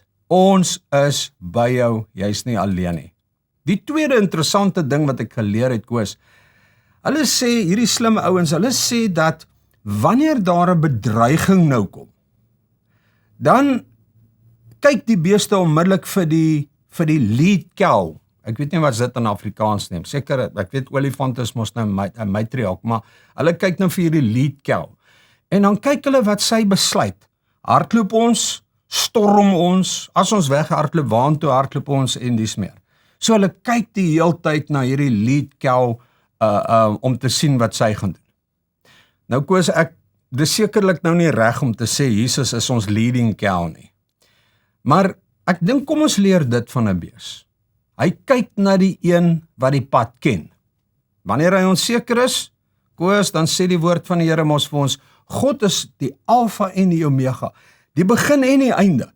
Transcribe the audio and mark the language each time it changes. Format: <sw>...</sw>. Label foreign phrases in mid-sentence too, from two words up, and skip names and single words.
<af>Ons is by jou, jy's nie alleen nie. Die tweede interessante ding wat ek geleer het, Koos, hulle sê, hierdie slim ouens, hulle sê dat wanneer daar 'n bedreiging nou kom, dan kyk die beeste onmiddellik vir die</af> <en>lead cow.</en> <af>Ek weet nie wat dit in Afrikaans neem. Seker, ek weet olifant is mos nou 'n matriark, maar hulle kyk nou vir hierdie</af> <en>lead cow.</en> <af>En dan kyk hulle wat sy besluit. Hardloop ons, storm ons, as ons weghardloop, waantoe hardloop ons en dis meer. So hulle kyk die heeltyd na hierdie</af> <en>lead cow</en> <af>om te sien wat sy gaan doen. Nou Koos, dis sekerlik nou nie reg om te sê Jesus is ons</af> <en>leading cow</en> <af>nie. Maar ek dink kom ons leer dit van 'n bees. Hy kyk na die een wat die pad ken. Wanneer hy onseker is, Koos, dan sê die woord van die Here mos vir ons, God is die Alfa en die Omega, die begin en die einde.</af>